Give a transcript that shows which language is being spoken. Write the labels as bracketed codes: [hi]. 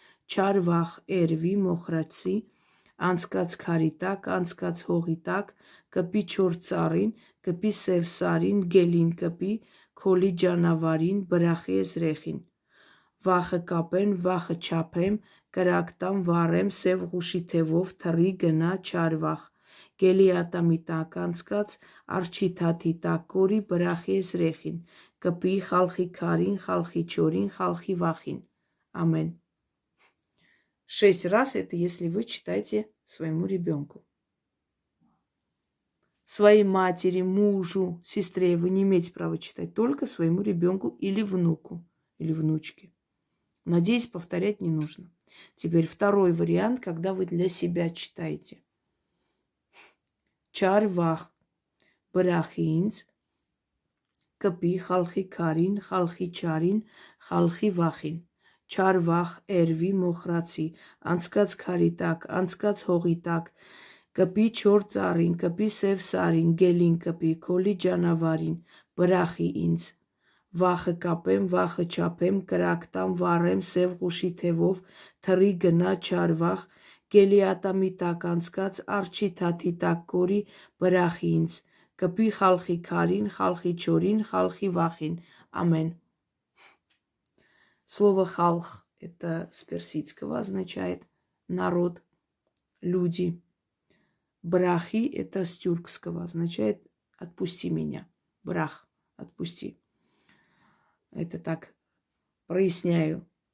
[hy] Чарвах эрви мохраци, անցկաց քարի տակ, անցկաց հողի տակ, կպի չոր ծառին, կպի սև սարին, գելին կպի, քոլի ջանավարին, բրախի էզրեխին։ Վախը կապեն, վախը չափեմ, կրակ տամ, վառեմ, սև հուշի թևով, թռի գնա, չար վախ։ Գելի ատամի տակ անցկաց, արջի թաթի տակ կորի, բրախի էզրեխին, կպի խալխի քարին, խալխի չորին, խալխի վախին։ Амен. [ru] 6 раз это если вы читаете своему ребенку. Своей матери, мужу, сестре вы не имеете права читать, только своему ребенку или внуку, или внучке. Надеюсь, повторять не нужно. Теперь второй вариант, когда вы для себя читаете. [hy] Чар вах брахинц, капи халхи карин, халхи чарин, халхи вахин. Չարվախ, էրվի, մոխրացի, անցկաց քարի տակ, անցկաց հողի տակ, կպի չոր ծառին, կպի սև սարին, գելին կպի, քոլի ջանավարին, բրախի ինձ, վախը կապեմ, վախը չափեմ, կրակ տամ, վառեմ, սև հուշի թևով, թռի գնա, չարվախ, գելի ատամի տակ անցկաց, արջի թաթի տակ կորի, բրախի ինձ, կպի խալխի քարին, խալխի չորին, խալխի վախին, амен. [ru] Слово «халх» – это с персидского означает народ, люди. Брахи – это с тюркского, означает «отпусти меня». Брах – «отпусти». Это так проясняю.